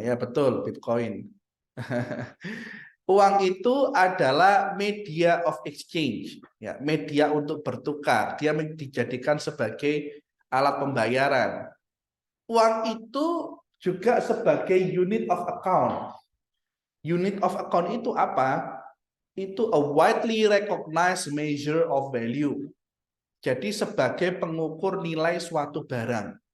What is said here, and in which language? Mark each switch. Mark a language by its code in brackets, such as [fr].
[id] Ya, betul, Bitcoin. Uang itu adalah media of exchange, ya, media untuk bertukar. Dia dijadikan sebagai alat pembayaran. Uang itu juga sebagai unit of account. Unit of account itu apa? [en] Itu a widely recognized measure of value. [id] Jadi sebagai pengukur nilai suatu barang.